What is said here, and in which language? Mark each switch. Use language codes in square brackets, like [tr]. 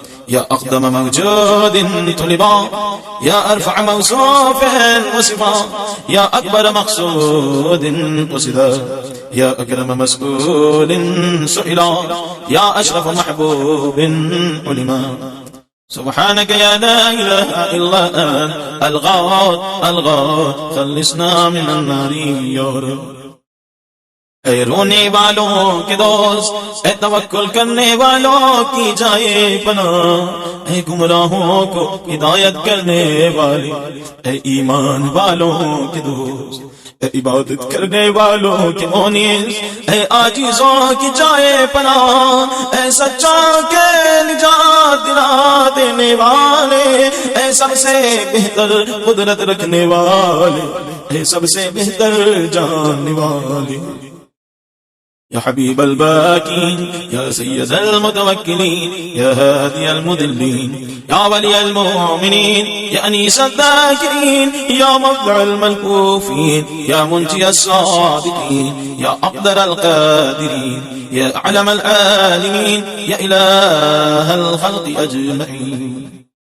[ar] يا أقدم موجود طلبا، يا أرفع موصوف وصفا، يا أكبر مقصود قصدا، يا أكرم مسؤول سئلا، يا أشرف محبوب علما. سبحانك يا لا إله إلا أنت الغوث الغوث، خلصنا من النار يا رب. [ur] اے رونے والوں کے دوست، اے توکل کرنے والوں کی جائے پناہ، اے گمراہوں کو ہدایت کرنے والے، اے ایمان والوں کے دوست، اے عبادت کرنے والوں کے مونس، اے عاجزوں کی جائے پناہ، اے سچا کے نجات دلا دینے والے، اے سب سے بہتر قدرت رکھنے والے، اے سب سے بہتر جاننے والے. [ar] يا حبيب الباكين، يا سيد المتوكلين، يا هادي المذلين، يا ولي المؤمنين، يا أنيس الذاكرين، يا مبدع الملهوفين، يا منجي الصادقين، يا أقدر القادرين، يا أعلم العالمين، يا إله الخلق أجمعين.